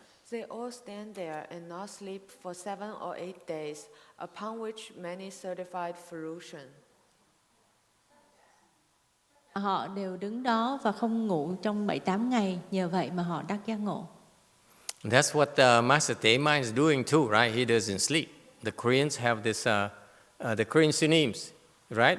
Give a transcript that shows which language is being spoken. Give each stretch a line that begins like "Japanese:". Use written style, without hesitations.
English: They all stand there and not sleep for 7 or 8 days, upon which many certified fruition.
Vietnamese: Họ đều đứng đó và không ngủ trong 7-8 ngày, nhờ vậy mà họ đắc giác ngộ.
English: That's what Master Tema is doing too, right? He doesn't sleep. The Koreans have this, the Korean Sunims, right?